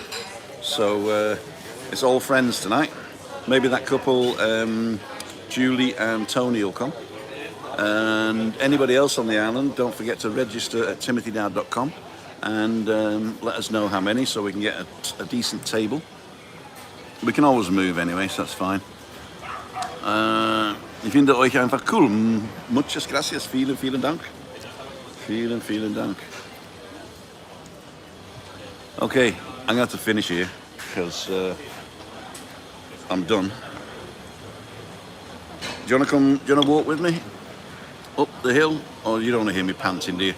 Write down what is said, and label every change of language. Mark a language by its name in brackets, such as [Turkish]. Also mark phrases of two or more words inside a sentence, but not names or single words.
[English] So it's all friends tonight. Maybe that couple, Julie and Tony, will come. And anybody else on the island, don't forget to register at timothydowd.com and let us know how many so we can get a decent table. We can always move anyway, so that's fine. [German] Ich finde euch einfach cool. [Spanish] Muchas gracias. [German] Vielen Dank. Vielen Dank. [English] Okay, I'm going to have to finish here because I'm done. Do you want to walk with me? Up the hill, or you don't want to hear me panting, do you?